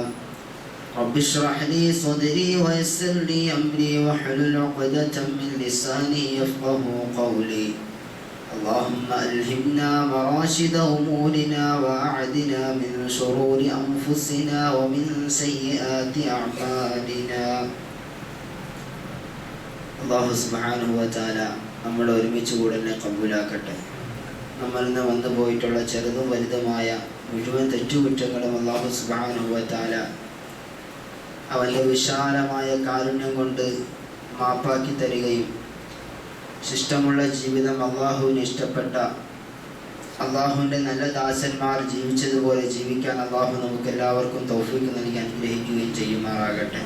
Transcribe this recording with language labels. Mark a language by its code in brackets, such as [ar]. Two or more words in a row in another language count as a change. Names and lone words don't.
[ar] رب اشرح لي صدري ويسر لي أمري واحلل عقدة من لساني يفقه قولي. اللهم ألهمنا مراشد أمورنا وأعدنا من شرور أنفسنا ومن سيئات أعمالنا. [ml] അല്ലാഹു [ar] سبحانه وتعالى [ml] നമ്മളെ ഒരുമിച്ച് കൂടലിനെ കബൂലാക്കട്ടെ. നമ്മളിൽ നിന്ന് വന്നു പോയിട്ടുള്ള ചെറുതും വലുതുമായ മുഴുവൻ തെറ്റുകുറ്റങ്ങളും അല്ലാഹു [ar] سبحانه وتعالى [ml] അവൻ്റെ വിശാലമായ കാരുണ്യം കൊണ്ട് മാപ്പാക്കി തരികയും ശിഷ്ടമുള്ള ജീവിതം അള്ളാഹുവിന് ഇഷ്ടപ്പെട്ട അള്ളാഹുവിൻ്റെ നല്ല ദാസന്മാർ ജീവിച്ചതുപോലെ ജീവിക്കാൻ അള്ളാഹു നമുക്ക് എല്ലാവർക്കും തൗഫീഖ് നൽകി അനുഗ്രഹിക്കുകയും ചെയ്യുമാറാകട്ടെ.